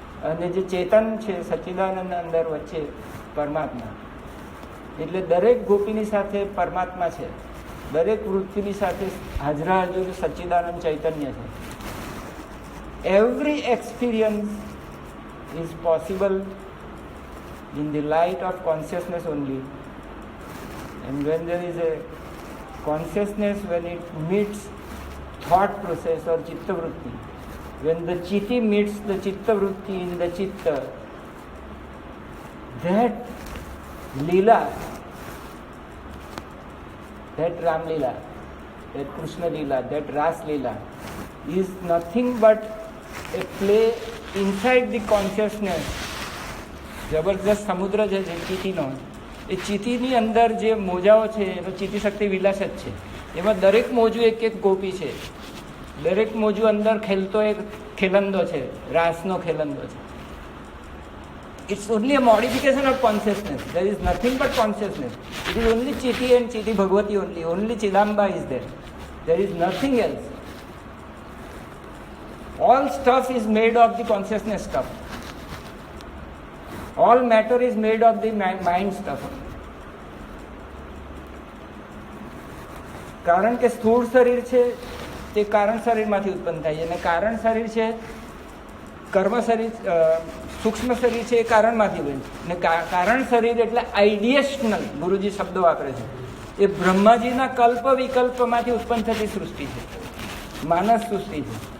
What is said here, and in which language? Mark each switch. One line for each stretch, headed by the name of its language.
Gujarati: અને જે ચેતન છે સચ્ચિદાનંદ અંદર વચ્ચે પરમાત્મા, એટલે દરેક ગોપીની સાથે પરમાત્મા છે, દરેક વૃત્તિની સાથે હાજરા હાજર સચ્ચિદાનંદ ચૈતન્ય છે.
English: Every experience is possible in the light of consciousness only. And when there is a consciousness, when it meets thought process or chitta vritti, when the chitti meets the chitta vritti in the chitta, that leela, that Ram leela, that Krishna leela, that Ras leela is nothing but a play inside the consciousness.
Gujarati: જબરજસ્ત સમુદ્ર છે જે ચીટીનો, એ ચીટીની અંદર જે મોજાઓ છે એનો ચીટી શક્તિ વિલાસ જ છે. એમાં દરેક મોજું એક એક ગોપી છે, દરેક મોજું અંદર ખેલતો એક ખેલંદો છે, રાસનો ખેલંદો છે.
English: It's only a modification of consciousness. There is nothing but consciousness. It is only chitti and chitti Bhagavati only. Only Chidamba is there. There is nothing else. All stuff is made of the consciousness stuff. All matter is made of the mind stuff.
Gujarati: કારણ કે સ્થૂળ શરીર છે તે કારણ શરીરમાંથી ઉત્પન્ન થાય છે, અને કારણ શરીર છે કર્મ શરીર, સૂક્ષ્મ શરીર છે એ કારણમાંથી બને. અને કારણ શરીર એટલે આઈડિયેશનલ, ગુરુજી શબ્દો વાપરે છે, એ બ્રહ્માજીના કલ્પ વિકલ્પમાંથી ઉત્પન્ન થતી સૃષ્ટિ છે, માનસ સૃષ્ટિ છે.